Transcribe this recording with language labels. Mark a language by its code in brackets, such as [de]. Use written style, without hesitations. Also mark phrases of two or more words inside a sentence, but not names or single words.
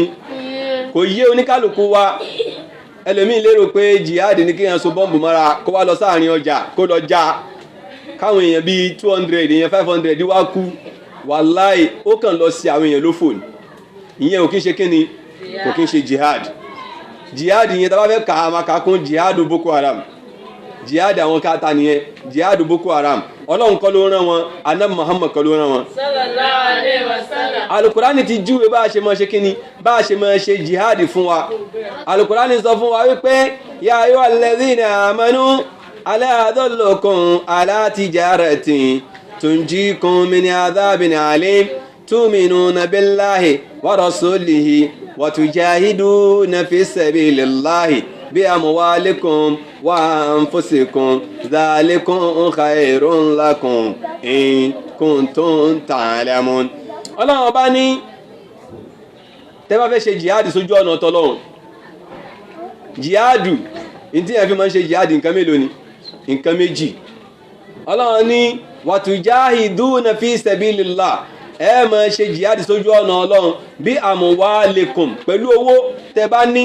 [yo] kò yé oníkálukú wa ẹlòmíì lérò pé jihad ní kí yẹn so bọ́ǹbù mọ́ra kó wá lọ sáàrin ọjà kó lọ já káwọn èèyàn bíi 200 èèyàn 500 wá kú wàláì ó kàn lọ sí àwọn èèyàn lófò ní ìyẹn ò kí ń ṣe kí ni kò kí ń ṣe jihad yẹn tá bá fẹ́ kà á máa kà kún jihad Boko Haram jihad àwọn káta nìyẹn jihad Boko Haram ọlọ́run kọ́ ló rán wọn ànábì Muhammad kọ́ ló rán wọn. [ar] صلى الله عليه وسلم. [yo] alukurani ti júwe bá a ṣe máa ṣe kíni bá a ṣe máa ṣe jihad fún wa alukurani sọ fún wa wípé [ar] يا أيها الذين آمنوا هل أدلكم على تجارة تنجيكم من عذاب أليم تؤمنون بالله ورسوله وتجاهدون في سبيل الله بأموالكم وأنفسكم ذلكم خير لكم إن كنتم تعلمون. [yo] Ọlọ́run bá ní tẹ́ bá fẹ́ ṣe jihadi sójú ọ̀nà tọ́lọ́run jihadu in tí ẹ fi máa ń ṣe jihadi nǹkan mélòó ni nǹkan méjì. Ọlọ́run ní [ar] وتجاهدون في سبيل الله [yo] ẹ máa ṣe jihad sójú ọ̀nà ọlọ́run bí amwalikum pẹ̀lú owó tẹ bá ní.